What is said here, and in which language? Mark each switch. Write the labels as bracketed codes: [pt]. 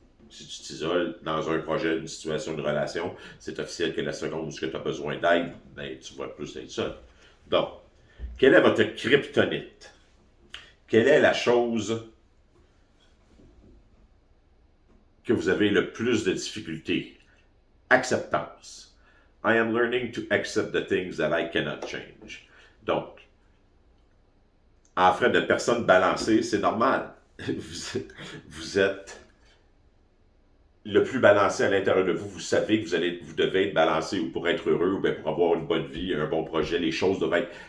[fr] Si tu t'isoles dans un projet, une situation, une relation, c'est officiel que la seconde où tu as besoin d'aide, ben, tu vas plus être seul. Donc, quelle est votre kryptonite? Quelle est la chose que vous avez le plus de difficultés? [en] Acceptance. I am learning to accept the things that I cannot change. [fr] Donc, en frais de personne balancée, c'est normal. Vous êtes le plus balancé à l'intérieur de vous, vous savez que vous devez être balancé ou pour être heureux ou bien pour avoir une bonne vie, un bon projet, les choses doivent être.